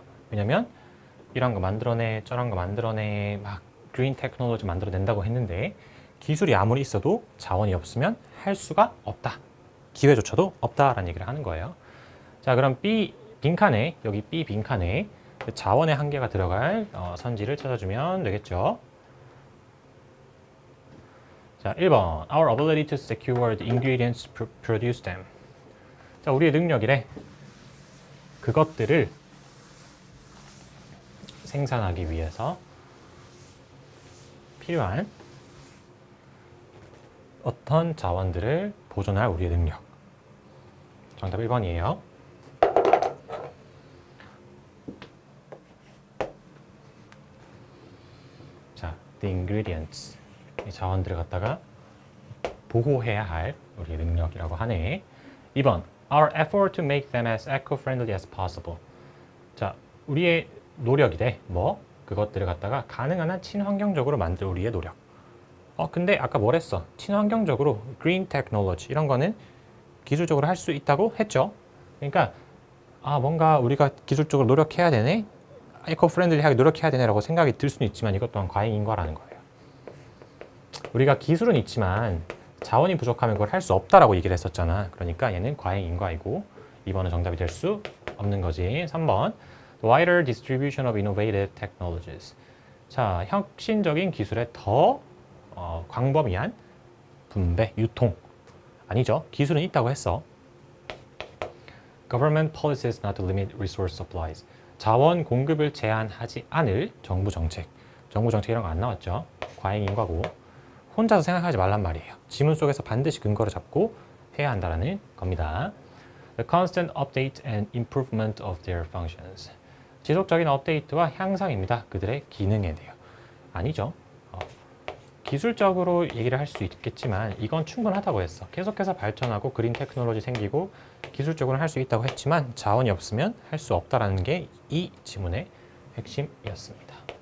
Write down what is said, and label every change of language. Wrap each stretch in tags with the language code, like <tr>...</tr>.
<ko>왜냐면 이런 거 만들어내, 저런 거 만들어내, 막 그린 테크놀로지 만들어낸다고 했는데 기술이 아무리 있어도 자원이 없으면 할 수가 없다. 기회조차도 없다라는 얘기를 하는 거예요. 자, 그럼 B 빈칸에, 여기 B 빈칸에 자원의 한계가 들어갈 선지를 찾아주면 되겠죠. 자, 1번.</ko> <en>Our ability to secure the ingredients to produce them.</en> <ko>자, 우리의 능력이래. 그것들을 생산하기 위해서 필요한 어떤 자원들을 보존할 우리의 능력. 정답 1번이에요.</ko> <en>자, the ingredients.</en> <ko>이 자원들을 갖다가 보호해야 할 우리의 능력이라고 하네. 2번.</ko> <en>Our effort to make them as eco-friendly as possible.</en> <ko>자, 우리의 노력이래. 뭐? 그것들을 갖다가 가능한 한 친환경적으로 만들 우리의 노력. 근데 아까 뭘 했어? 친환경적으로 green technology 이런 거는 기술적으로 할 수 있다고 했죠. 그러니까 뭔가 우리가 기술적으로 노력해야 되네, 에코프렌들리하게 노력해야 되네라고 생각이 들 수는 있지만 이것 또한 과잉인과라는 거예요. 우리가 기술은 있지만 자원이 부족하면 그걸 할 수 없다라고 얘기를 했었잖아. 그러니까 얘는 과잉인과이고 2번은 정답이 될 수 없는 거지.</ko> <en>3번 wider distribution of innovative technologies.</en> <ko>자, 혁신적인 기술의 더 광범위한 분배, 유통. 아니죠. 기술은 있다고 했어.</ko> <en>Government policies not to limit resource supplies.</en> <ko>자원 공급을 제한하지 않을 정부 정책. 정부 정책 이런 거 안 나왔죠. 과잉인과고. 혼자서 생각하지 말란 말이에요. 지문 속에서 반드시 근거를 잡고 해야 한다는 겁니다.</ko> <en>The constant update and improvement of their functions.</en> <ko>지속적인 업데이트와 향상입니다. 그들의 기능에 대해. 아니죠. 기술적으로 얘기를 할 수 있겠지만 이건 충분하다고 했어. 계속해서 발전하고 그린 테크놀로지 생기고 기술적으로 할 수 있다고 했지만 자원이 없으면 할 수 없다라는 게 이 지문의 핵심이었습니다.</ko>